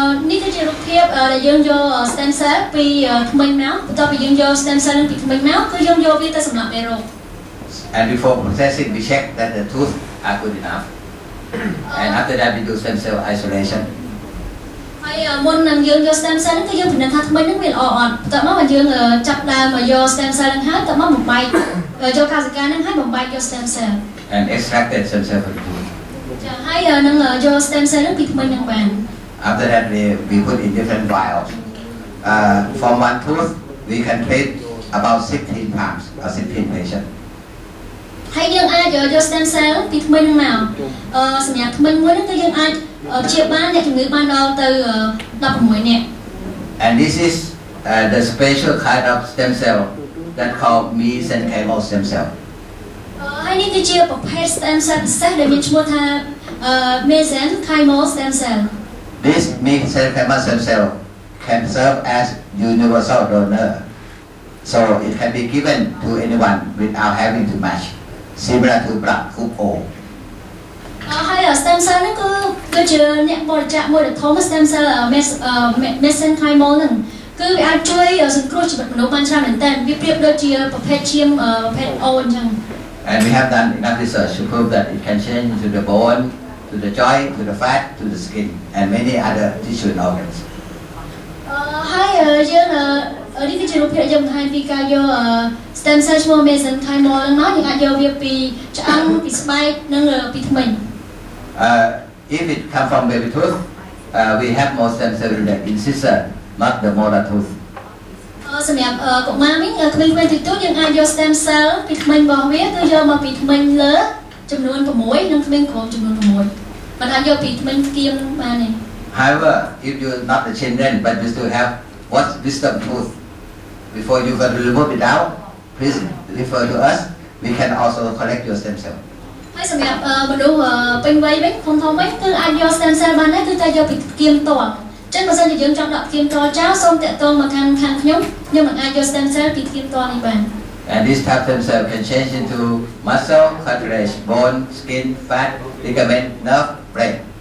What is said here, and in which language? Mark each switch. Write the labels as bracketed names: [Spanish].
[Khmer] នេះគឺជារូបភាពដែលយើងយក stem cell ពីធ្មេញមកបន្ទាប់ពីយើងយក stem cell ពីធ្មេញមកគឺយើងយកវាទៅសម្លាប់មេរោគ [English] And before processing, we check that the tooth are good enough. And after that, we do stem cell isolation. [Khmer] ហើយមុននឹងយើងយក stem cell គឺយើងពិនិត្យថាធ្មេញហ្នឹងវាល្អអត់បន្ទាប់មកយើងចាប់ដើមមកយក stem cell ហ្នឹងហើយបន្ទាប់មកបំបែកយកកសិកាហ្នឹងហើយបំបែកយក stem cell [English] And extracted stem cell from the tooth. [Khmer] ចាហើយនឹងយក stem cell ហ្នឹងពីធ្មេញហ្នឹងបាន [English] After that, we put in different vials. From one tooth, we can treat about 16 times or 16 patients. [Khmer] ហើយយើងអាចយក stem cell ពីធ្មេញហ្នឹងមកសម្រាប់ធ្មេញមួយហ្នឹងគឺយើងអាចព្យាបាលអ្នកជំងឺបានដល់ទៅ16នាក់ [English] And this is the special kind of stem cell that called mesenchymal stem cell. [Khmer] ហើយនេះគឺជាប្រភេទ stem cell ពិសេសដែលមានឈ្មោះថា mesenchymal stem cell. [English] This mesenchymal stem cell can serve as universal donor, so it can be given to anyone without having to match, similar to blood group O. [Khmer] ហើយ stem cell ហ្នឹងគឺជាអ្នកបរិច្ចាគមួយដ៏ធំ stem cell mesenchymal ហ្នឹងគឺវាអាចជួយសង្គ្រោះជីវិតមនុស្សបានច្រើនមែនទែនវាប្រៀបដូចជាប្រភេទឈាមប្រភេទ O អញ្ចឹង [English] And we have done enough research to prove that it can change to the bone, to the joint, to the fat, to the skin, and many other tissue and organs. [Khmer] ហើយយើងនេះគឺជារូបភាពយើងបង្ហាញពីការយក stem cell ឈ្មោះ mesenchymal ហ្នឹងមកយើងអាចយកវាពីឆ្អឹងពីស្បែកនិងពីធ្មេញ [English] If it comes from baby tooth, we have more stem cell in the incisor, not the molar tooth. [Khmer] សម្រាប់កុមារវិញក្មេងៗទីទូចយើងអាចយក stem cell ពីធ្មេញរបស់វាគឺយកមកពីធ្មេញលើចំនួន6និងធ្មេញក្រោមចំនួន6មិនអាចយកពីធ្មេញគៀមបានទេ [English] However, if you're not the children but you still have what's wisdom tooth, before you can remove it out, please refer to us. We can also collect your stem cell. [Khmer] ហើយសម្រាប់មនុស្សពេញវ័យវិញធំវិញគឺអាចយក stem cell បានដែរគឺតែយកពីគៀមតអញ្ចឹងបើសិនជាយើងចង់ដកគៀមតចោលសូមតាក់ទងមកខាងខ្ញុំនឹងអាចយក stem cell ពីគៀមតនេះបាន [English] And these type stem cells can change into muscle, cartilage, bone, skin, fat, ligament, nerve, brain.